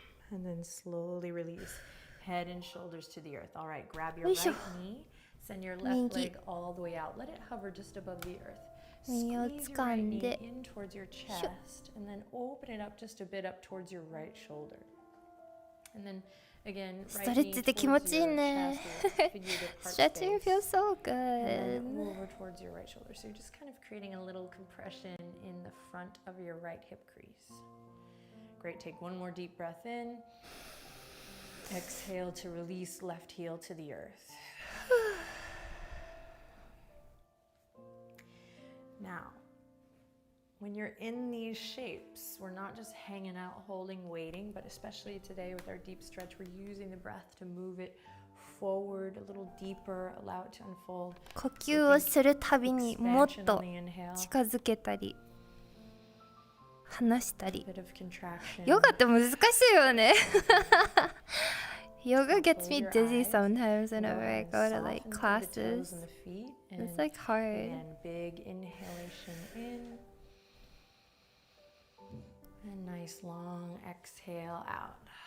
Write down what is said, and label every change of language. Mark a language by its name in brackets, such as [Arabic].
[English] And then slowly release. Head and shoulders to the earth. All right, grab your right knee. Send your left leg all the way out. Let it hover just above the earth. Squeeze your right knee in towards your chest. And then open it up just a bit up towards your right shoulder. And then again, [Japanese] ストレッチって気持ちいいね。 [English] Stretching feels so good. And then over towards your right shoulder. So you're just kind of creating a little compression in the front of your right hip crease. Great. Take one more deep breath in. Exhale to release left heel to the earth. Now, when you're in these shapes, we're not just hanging out, holding, waiting, but especially today with our deep stretch, we're using the breath to move it forward a little deeper, allow it to unfold. [Japanese] 呼吸をするたびにもっと近づけたり離したり。ヨガって難しいよね。 [English] Yoga gets me dizzy sometimes whenever I go to like classes. It's like hard. Big inhalation in. And nice long exhale out.